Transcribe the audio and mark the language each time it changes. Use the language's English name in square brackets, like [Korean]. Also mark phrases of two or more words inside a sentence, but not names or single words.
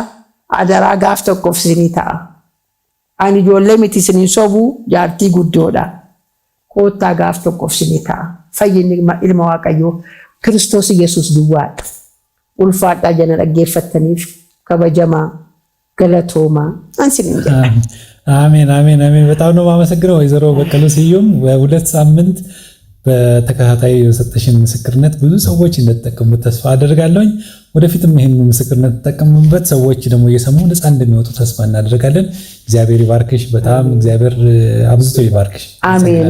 [Oromo] Adaraa gaaf tokkoof isinii ta'a. Ani ijoollee miti isiniin sobuu jaartii guddoodha. Koottaa gaaf tokkoof isinii ta'a. Fayyinni ilma Waaqayyoo Kiristoos Yesuus duwwaadha. Ulfaadhaa jana dhaggeeffattaniif kabajamaa galatoomaa አንስልኝ። [Amharic] አሜን አሜን አሜን። በጣም ነው የማመሰግነው ወይዘሮ በቀሉ ስዩም። በሁለት ሳምንት በተከታታይ የሰጠሽን ምስክርነት ብዙ ሰዎች እንደተጠቀሙበት ተስፋ አደርጋለሁኝ። ወደፊትም ይሄን ምስክርነት ተጠቀሙበት ሰዎች ደግሞ እየሰሙ ነፃ እንደሚወጡ ተስፋ እናደርጋለን። እግዚአብሔር ይባርክሽ። በጣም እግዚአብሔር አብዝቶ ይባርክሽ። አሜን።